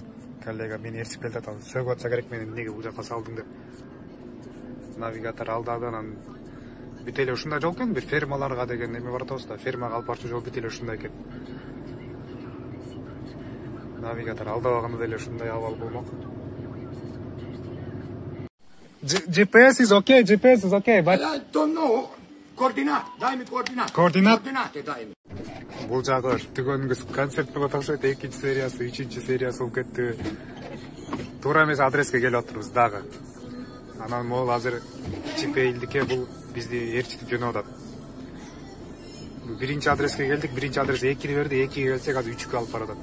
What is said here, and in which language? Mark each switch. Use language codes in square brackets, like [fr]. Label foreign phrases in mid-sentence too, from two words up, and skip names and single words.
[ky] Коллега мени ээрчип келатат. Сөгүп атса керек, мени эмнеге бул жака салдың деп. Навигатор алдады, анан бүт эле ушундай жол экен, бир фермаларга деген эме баратабыз да. Фермага алып барчу жол бүт эле ушундай экен. Навигатор алдабаганда деле ушундай абал болмок. [en] GPS is okay, GPS is okay, but I don't know. [ru] Координат, дай ми координат. Координаты дай ми. [ky] Бул жагы түгөнгүс концерт болуп атышат, 2-сериясы, 3-сериясы болуп кетти. Туура эмес адреске келип атырбыз дагы. Анан могул азыр ЧП-илдикке бул бизди ээрчитип жөнөп атат. Биринчи адреске келдик, биринчи адрес 2-ни берди, 2-ге келсек азыр 3-кө алып баратат.